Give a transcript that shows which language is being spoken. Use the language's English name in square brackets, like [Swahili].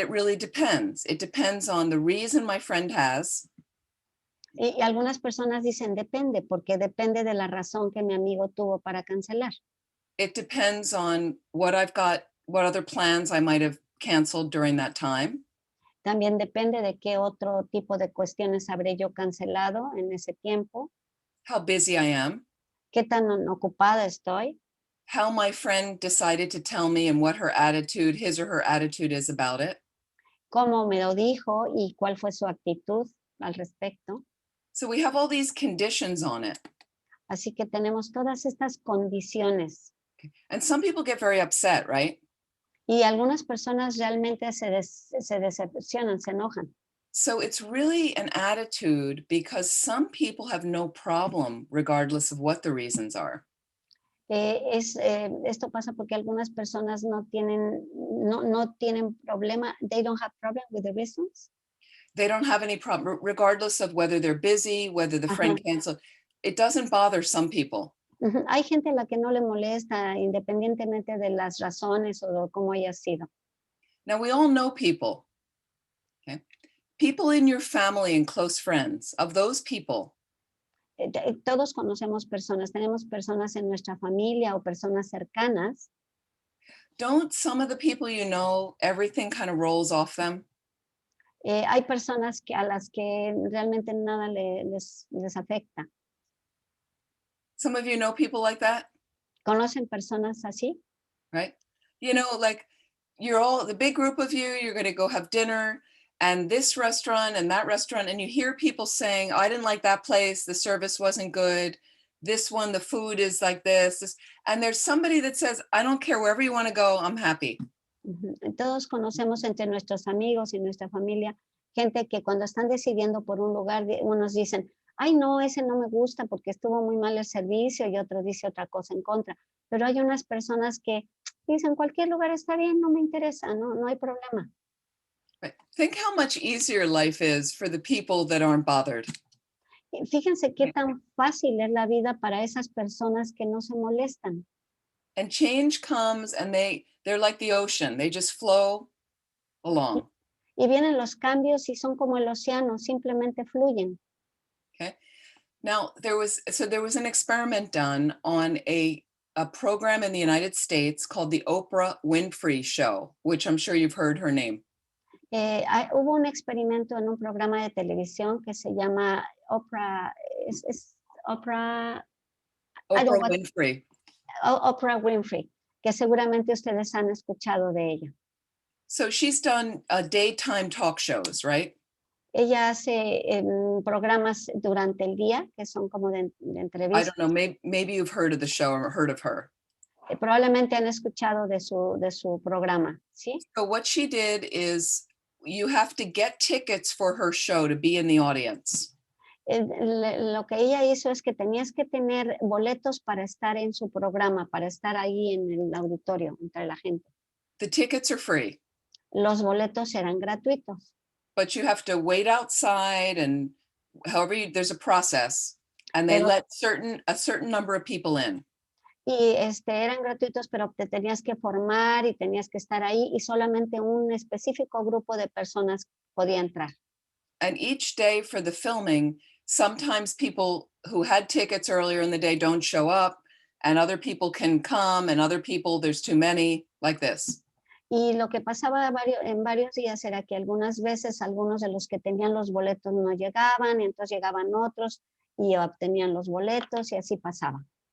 [English] It really depends. It depends on the reason my friend has. [Spanish] Y algunas personas dicen depende, porque depende de la razón que mi amigo tuvo para cancelar. [English] It depends on what I've got, what other plans I might have canceled during that time. [Spanish] También depende de qué otro tipo de cuestiones habré yo cancelado en ese tiempo, [English] How busy I am, [Spanish] qué tan ocupada estoy, [English] how my friend decided to tell me and what her attitude, his or her attitude is about it. [Spanish] cómo me lo dijo y cuál fue su actitud al respecto. [English] So we have all these conditions on it. [Spanish] Así que tenemos todas estas condiciones [English] And some people get very upset, right? [Spanish] y algunas personas realmente se decepcionan, se enojan. [English] So it's really an attitude because some people have no problem regardless of what the reasons are. [Spanish] Esto pasa porque algunas personas no tienen problema, [English] they don't have problem with the reasons. They don't have any problem, regardless of whether they're busy, whether the friend canceled. It doesn't bother some people. [Spanish] Hay gente a la que no le molesta independientemente de las razones o de cómo haya sido. [English] Now we all know people, okay? People in your family and close friends, of those people, [Spanish] Todos conocemos personas, tenemos personas en nuestra familia o personas cercanas. [English] don't some of the people you know, everything kind of rolls off them? [Spanish] Hay personas a las que realmente nada les afecta. [English] Some of you know people like that, [Spanish] ¿Conocen personas así? [English] right? You know, like you're all, the big group of you, you're going to go have dinner and this restaurant and that restaurant, and you hear people saying, oh, I didn't like that place, the service wasn't good. This one, the food is like this. And there's somebody that says, I don't care, wherever you want to go, I'm happy. [Spanish] Todos conocemos entre nuestros amigos y nuestra familia gente que cuando están decidiendo por un lugar, unos dicen, ay no, ese no me gusta porque estuvo muy mal el servicio, y otro dice otra cosa en contra. Pero hay unas personas que dicen, cualquier lugar está bien, no me interesa, no hay problema. [English] Right. Think how much easier life is for the people that aren't bothered. [Spanish] Fíjense qué tan fácil es la vida para esas personas que no se molestan. [English] And change comes and they're like the ocean. They just flow along. [Spanish] Y vienen los cambios y son como el océano, simplemente fluyen. [English] Okay. Now there was an experiment done on a program in the United States called the Oprah Winfrey Show, which I'm sure you've heard her name. [Spanish] Hubo un experimento en un programa de televisión que se llama Oprah, Oprah Winfrey. Oprah Winfrey, que seguramente ustedes han escuchado de ella. [English] So she's done daytime talk shows, right? [Spanish] Ella hace programas durante el día que son como de [English] I [Spanish] entrevistas. [English] don't know, maybe you've heard of the show or heard of her. [Spanish] Probablemente han escuchado de su programa, ¿sí? [English] So what she did is you have to get tickets for her show to be in the audience. [Spanish] Lo que ella hizo es que tenías que tener boletos para estar en su programa, para estar ahí en el auditorio, entre la gente. [English] The tickets are free, [Spanish] Los boletos eran gratuitos, [English] but you have to wait outside and there's a process, and they [Spanish] Pero- [English] let a certain number of people in. [Spanish] y eran gratuitos, pero te tenías que formar y tenías que estar ahí y solamente un específico grupo de personas podía entrar. [English] And each day for the filming, sometimes people who had tickets earlier in the day don't show up, and other people can come, and other people, there's too many, like this. [Spanish] Y lo que pasaba en varios días era que algunas veces algunos de los que tenían los boletos no llegaban, y entonces llegaban otros y obtenían los boletos y así pasaba.